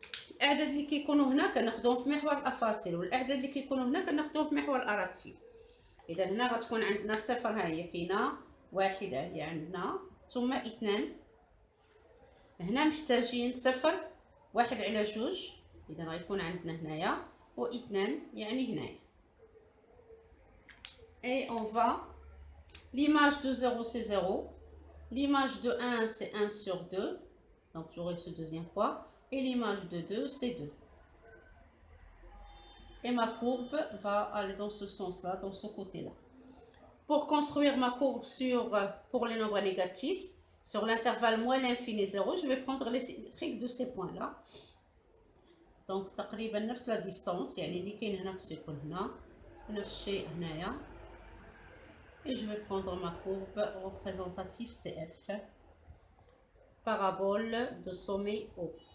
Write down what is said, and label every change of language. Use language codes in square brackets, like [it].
[ar] الأعداد اللي كيكونوا هنا كناخذوهم في محور الأفاصيل والأعداد اللي كيكونوا هنا كناخذوهم في محور الأراتيب. إذا هنا غتكون عندنا صفر ها هي كاينة، واحد هي عندنا ثم 2. هنا محتاجين صفر 1 على 2. إذا غيكون عندنا هنايا و2 يعني هنايا. [fr] Et on va l'image de 0 c'est 0, l'image de 1 c'est 1 sur 2, donc j'aurai ce deuxième poids, et l'image de 2 c'est 2. Et ma courbe va aller dans ce sens-là, dans ce côté-là. Pour construire ma courbe pour les nombres négatifs, sur l'intervalle moins l'infini 0, je vais prendre les symétriques de ces points-là. [ar] Donc تقريبا نفس la distance, يعني اللي كاين هنا خصو يكون هنا، نفس الشيء هنايا. [fr] Et je vais prendre ma courbe représentative CF. Parabole de sommet haut.